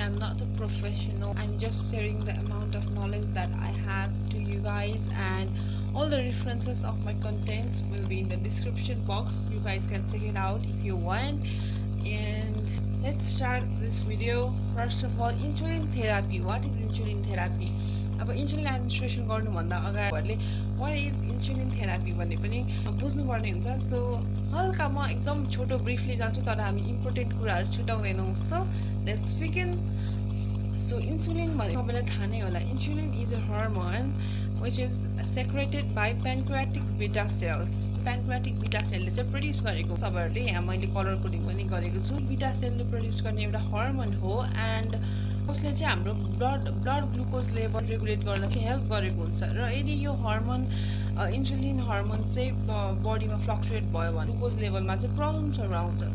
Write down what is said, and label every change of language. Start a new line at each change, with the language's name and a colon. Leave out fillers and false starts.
English: I'm not a professional, I'm just sharing the amount of knowledge that I have to you guys, and all the references of my contents will be in the description box. You guys can check it out if you want. And let's start this video. First of all, insulin therapy. What is insulin therapy?
Nepali: अब insulin administration गर्नुभन्दा अगाडि what is insulin therapy भन्ने पनि बुझ्नुपर्ने हुन्छ. So हल्का म एकदम छोटो ब्रिफली जान्छु, तर हामी इम्पोर्टेन्ट कुराहरू छुटाउँदैनौँ. So let's begin. So insulin भने तपाईँलाई थाहा नै होला.
English: Insulin is a hormone which is secreted by pancreatic beta cells.
Nepali: Pancreatic beta cell ले चाहिँ प्रोड्युस गरेको. तपाईहरुले यहाँ मैले कलर कोडिङ पनि गरेको छु. बीटा सेलले प्रोड्युस गर्ने एउटा हर्मोन हो, एन्ड उसले चाहिँ हाम्रो ब्लड ग्लुकोज लेभल रेगुलेट गर्न चाहिँ हेल्प गरेको हुन्छ. र यदि यो हर्मोन इन्सुलिन हर्मोन चाहिँ बडीमा फ्लक्चुएट भयो भने ग्लुकोज लेभलमा चाहिँ प्रब्लम्सहरु आउँछ.